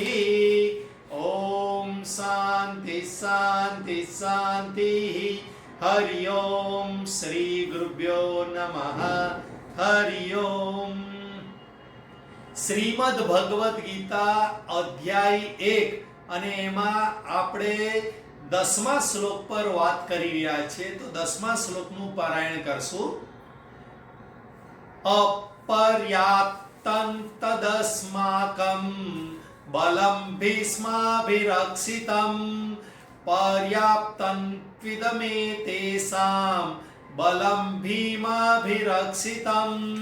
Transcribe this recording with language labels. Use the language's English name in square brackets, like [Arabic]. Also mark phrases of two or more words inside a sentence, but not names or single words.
[Sanskrit] ओम शांति शांति शांति। हरि ओम श्री गुरुभ्यो नमः। हरि ओम। श्रीमद् भगवद गीता अध्याय 1 [Gujarati] અને એમાં આપણે 10મા શ્લોક પર વાત કરી રહ્યા છીએ, તો 10મા શ્લોકનું પારાયણ કરશું। [Sanskrit] अपर्याप्तं तदस्माकं बलं भीष्माभिरक्षितं पर्याप्तं त्विदमेतेषां बलं भीमाभिरक्षितं।